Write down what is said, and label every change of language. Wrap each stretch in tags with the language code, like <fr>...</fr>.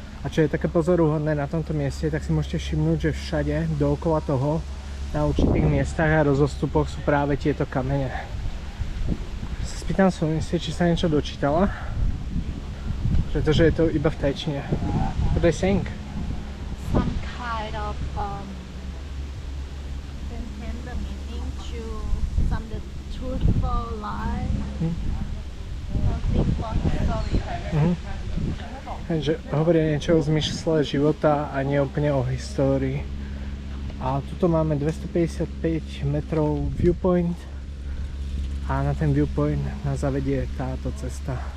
<sk>A čo je také pozoruhodné na tomto mieste, tak si môžete všimnúť, že všade dookola toho na určitých miestach a rozostupoch sú práve tieto kamene. Spýtam sa či sa niečo dočítala, pretože je to iba v tajčine.</sk> <en>What do they saying? Some kind of intend the meaning to some the truthful lie. Nothing for story.</en> <sk>Takže hovoria niečo o zmysle života a nie úplne o histórii. A tuto máme 255 metrov viewpoint a na ten viewpoint nás zavedie táto cesta.</sk>